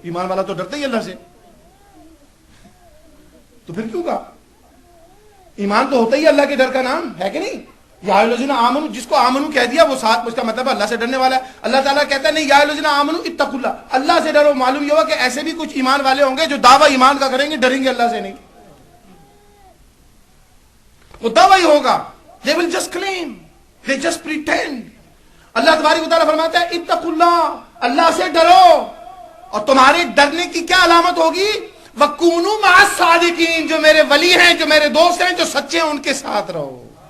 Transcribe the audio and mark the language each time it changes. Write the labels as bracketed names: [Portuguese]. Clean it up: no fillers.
[Urdu] ایمان والا تو ڈرتا ہی اللہ سے، تو پھر کیوں کہا؟ ایمان تو ہوتا ہی اللہ کے ڈر کا نام ہے کہ نہیں؟ [Arabic] یا ایھا الذین آمنوا، [Urdu] جس کو آمنو کہہ دیا وہ ساتھ اس کا مطلب ہے اللہ سے ڈرنے والا ہے. اللہ تعالیٰ کہتا ہے نہیں [Arabic] یا ایھا الذین آمنوا اتقوا اللہ، [Urdu] اللہ سے ڈرو. معلوم یہ ہوا کہ ایسے بھی کچھ ایمان والے ہوں گے جو دعویٰ ایمان کا کریں گے، ڈریں گے اللہ سے نہیں. وہ دعویٰ ہی ہوگا، [English] they will just claim, they just pretend. [Urdu] اللہ تبارک و تعالیٰ فرماتا ہے [Arabic] اتقوا اللہ، [Urdu] اللہ سے ڈرو. اور تمہارے ڈرنے کی کیا علامت ہوگی؟ [Arabic] وَكُونُوا مَعَ الصَّادِقِينَ، [Urdu] جو میرے ولی ہیں، جو میرے دوست ہیں، جو سچے ہیں، ان کے ساتھ رہو.